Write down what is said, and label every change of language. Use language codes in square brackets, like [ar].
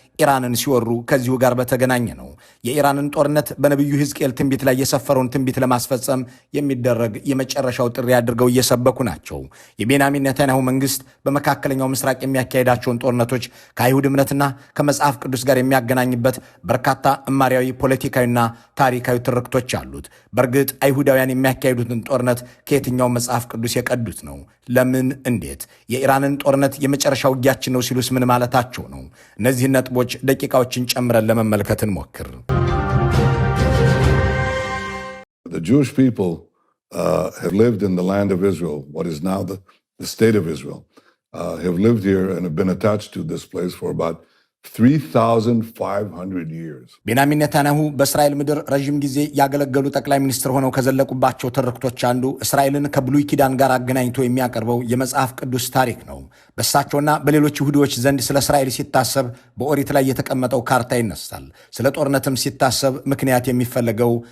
[am] ኢራንን ሲወሩ ከዚሁ ጋር በተገናኘ ነው። የኢራንን ጦርነት በነቢዩ ሕዝቅኤል ትንቢት ላይ የሰፈረውን ትንቢት ለማስፈጸም የሚደረግ የመጨረሻው ጥሪ አድርገው እየሰበኩ ናቸው። የቤንያሚን ኔታንያሁ መንግስት በመካከለኛው ምስራቅ የሚያካሄዳቸውን ጦርነቶች ከአይሁድ እምነትና ከመጽሐፍ ቅዱስ ጋር የሚያገናኝበት በርካታ እማሪያዊ ፖለቲካዊና ታሪካዊ ትርክቶች አሉት። በእርግጥ አይሁዳውያን የሚያካሂዱትን ጦርነት ከየትኛው መጽሐፍ ቅዱስ የቀዱት ነው? ለምን? እንዴት? የኢራንን ጦርነት የመጨረሻ ውጊያችን ነው ሲሉስ ምን ማለታቸው ነው? እነዚህን ነጥቦች ደቂቃዎችን ጨምረን ለመመልከት እንሞክር። [en] The Jewish people have lived in the land of Israel, what is now the state of Israel, have lived here and have been attached to this place for about 3,500 years. [am] ቤንያሚን ኔታንያሁ በእስራኤል ምድር ረዥም ጊዜ ያገለገሉ ጠቅላይ ሚኒስትር ሆነው ከዘለቁባቸው ትርክቶች አንዱ እስራኤልን ከብሉይ ኪዳን ጋር አገናኝቶ የሚያቀርበው የመጽሐፍ ቅዱስ ታሪክ ነው። በእሳቸውና በሌሎች ይሁዲዎች ዘንድ ስለ እስራኤል ሲታሰብ በኦሪት ላይ የተቀመጠው ካርታ ይነሳል። ስለ ጦርነትም ሲታሰብ ምክንያት የሚፈለገው